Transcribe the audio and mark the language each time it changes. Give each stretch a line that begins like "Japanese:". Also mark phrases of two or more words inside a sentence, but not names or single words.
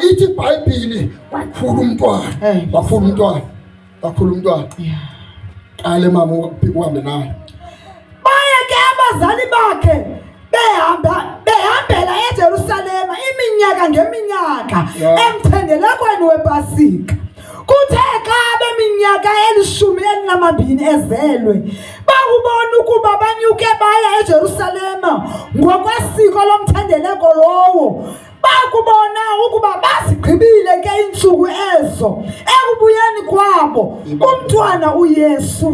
Xhosa: Ithi iBhayibheli wakhula umntwana. Wakhula umntwana. Ale mama uhambe naye. Baya ke abazali bakhe behambela eJerusalema iminyaka ngeminyaka emthendelekweni wePasika. Kuthe xa beminyaka 12 ezelwe bakubona ukuba banyuke baya eJerusalema ngokwesiko lomthendeleko lowo. Bakubona ukuba bazigqibile ke iintsuku ezo ekubuyeni kwabo umntwana uYesu.